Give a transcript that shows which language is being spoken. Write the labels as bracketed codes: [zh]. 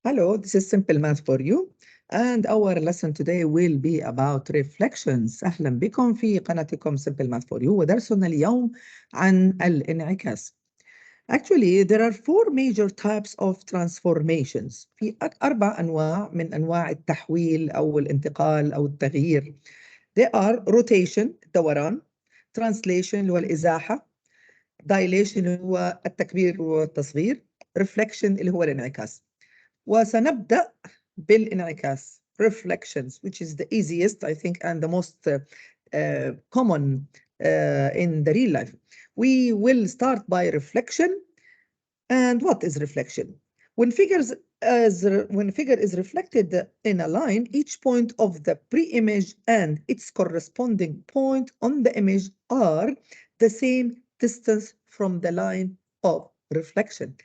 [en] Hello, this is Simple Math for you, and our lesson today will be about reflections. [ar] أهلا بكم في قناتكم Simple Math for you، ودرسنا اليوم عن الانعكاس. [en] Actually, there are four major types of transformations. [ar] في أربع أنواع من أنواع التحويل أو الانتقال أو التغيير. [en] They are rotation [ar] الدوران، translation اللي هو الإزاحة، dilation اللي هو التكبير والتصغير، reflection اللي هو الانعكاس. وسنبدأ بالانعكاس [en] reflections, which is the easiest, I think, and the most common in the real life. We will start by reflection. And what is reflection? When figure is reflected in a line, each point of the pre-image and its corresponding point on the image are the same distance from the line of reflection.